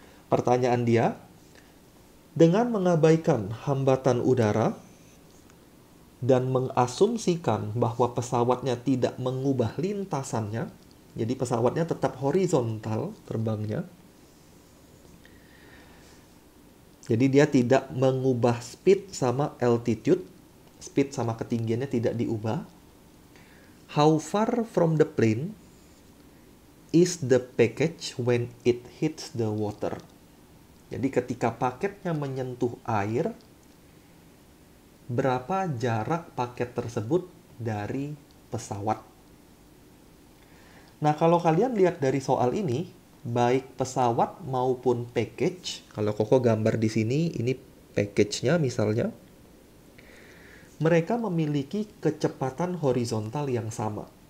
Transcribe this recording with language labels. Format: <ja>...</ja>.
<id>Pertanyaan dia, dengan mengabaikan hambatan udara dan mengasumsikan bahwa pesawatnya tidak mengubah lintasannya, jadi pesawatnya tetap horizontal terbangnya, jadi dia tidak mengubah speed sama altitude, speed sama ketinggiannya tidak diubah.</id> <en>How far from the plane is the package when it hits the water?</en> <id>Jadi ketika paketnya menyentuh air, berapa jarak paket tersebut dari pesawat? Nah, kalau kalian lihat dari soal ini, baik pesawat maupun package, kalau Koko gambar di sini, ini package-nya misalnya, mereka memiliki kecepatan horizontal yang sama.</id>